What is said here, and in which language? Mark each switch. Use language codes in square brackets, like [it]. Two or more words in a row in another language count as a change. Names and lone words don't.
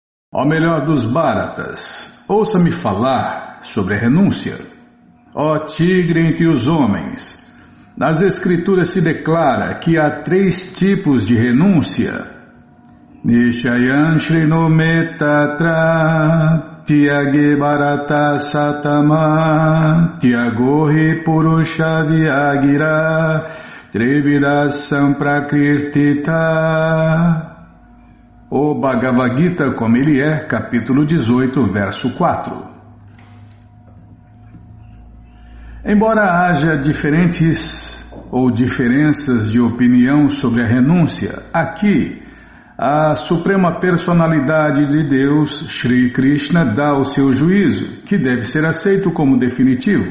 [pt] Ó melhor dos Bharatas, ouça-me falar sobre a renúncia. Ó tigre entre os homens, nas escrituras se declara que há 3 tipos de renúncia. [sa] निश्चयं शृणु मे तत्र त्यागे भरत सत्तम त्यागो हि पुरुष व्याघ्र त्रिविधः सम्प्रकीर्तितः. [pt] O Bhagavad Gita como ele é, capítulo 18, verso 4. Embora haja diferentes ou diferenças de opinião sobre a renúncia, aqui a Suprema Personalidade de Deus, Shri Krishna, dá o seu juízo, que deve ser aceito como definitivo.